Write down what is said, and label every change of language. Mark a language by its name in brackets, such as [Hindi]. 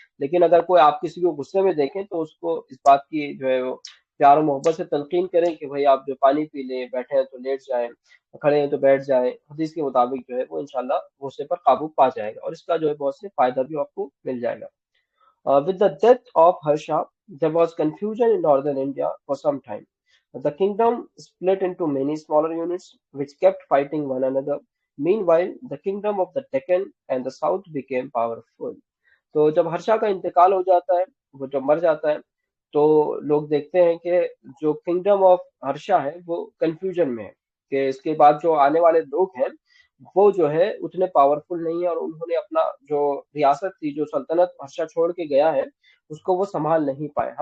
[Hindi] लेकिन अगर कोई आप किसी को गुस्से में देखें तो उसको इस बात की जो है वो प्यार और मोहब्बत से तलकीन करें कि भाई आप जो पानी पी लें, बैठे हैं तो लेट जाएं, खड़े हैं तो बैठ जाएं। हदीस के मुताबिक जो है वो इंशाल्लाह गुस्से पर काबू पा जाएगा, और इसका जो है बहुत से फायदा भी आपको मिल जाएगा। [English] With the death of Harsha, there was confusion in northern India for some time. The kingdom split into many smaller units which kept fighting one another. Meanwhile, the kingdom of the Deccan and the south became powerful. [Hindi] तो जब हर्षा का इंतकाल हो जाता है, वो जब मर जाता है, तो लोग देखते हैं कि जो किंगडम ऑफ हर्षा है वो कंफ्यूजन में है, कि इसके बाद जो आने वाले लोग हैं वो जो है उतने पावरफुल नहीं है, और उन्होंने अपना जो रियासत थी, जो सल्तनत हर्षा छोड़ के गया है, उसको वो संभाल नहीं पाए।